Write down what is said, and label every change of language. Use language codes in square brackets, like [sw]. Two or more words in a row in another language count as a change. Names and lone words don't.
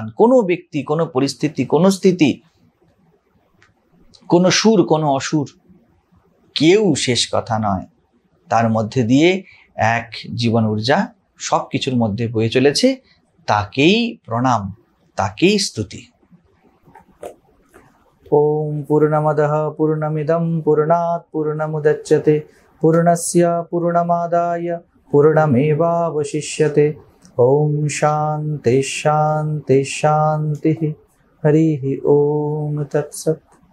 [bn] কোনো ব্যক্তি, কোনো পরিস্থিতি, কোনো স্থিতি, কোনো সুর, কোনো অসুর, কেউ শেষ কথা নয়। তার মধ্যে দিয়ে এক জীবন ঊর্জা সব কিছুর মধ্যে বয়ে চলেছে, তাকেই প্রণাম, তাকেই স্তুতি। [sa] ওম পূর্ণমদঃ পূর্ণমিদং পূর্ণাৎ পূর্ণমুদচ্যতে পূর্ণস্য পূর্ণমাদায় পূর্ণমেবাবশিষ্যতে। ওম শান্তি শান্তি শান্তি। হরি ওম তৎসৎ।